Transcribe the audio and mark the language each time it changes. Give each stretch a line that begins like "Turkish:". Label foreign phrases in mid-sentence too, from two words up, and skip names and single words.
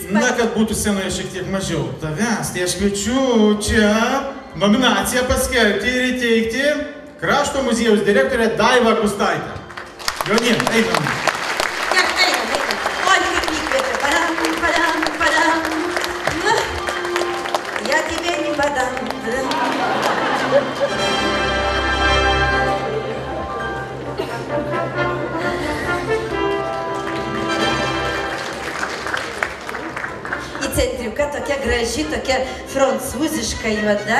Lithuanian: Na, kad būtų scenoje šiek tiek mažiau tavęs, tai aš kviečiu čia nominaciją paskelbti ir įteikti Krašto muziejaus direktorę Daivą Gustaitę. Jonien, einam. Einam. Oi, kaip įkvėpė. Padam.
Russian: Ja тебе не подам.
Lithuanian: Į centriuką tokia graži, tokia prancūziška juoda.